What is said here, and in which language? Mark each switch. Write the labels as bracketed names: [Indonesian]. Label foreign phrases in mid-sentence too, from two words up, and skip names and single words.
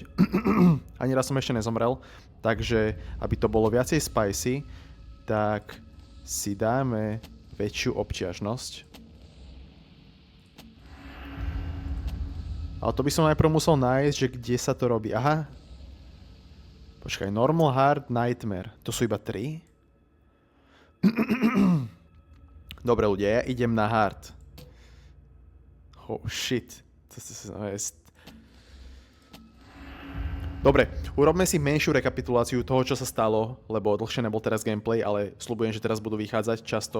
[Slovak] Ani raz som ešte nezomrel. Takže, aby to bolo viacej spicy, tak si dáme väčšiu obťažnosť. Ale to by som najprv musel nájsť, že kde sa to robí. Aha. Počkaj, [English] normal, hard, nightmare. [Slovak] To sú iba 3? Dobre ľudia, ja idem na hard. [English] Oh shit. [Slovak] Dobre, urobme si menšiu rekapituláciu toho, čo sa stalo, lebo dlhšie nebol teraz gameplay, ale sľubujem, že teraz budú vychádzať často.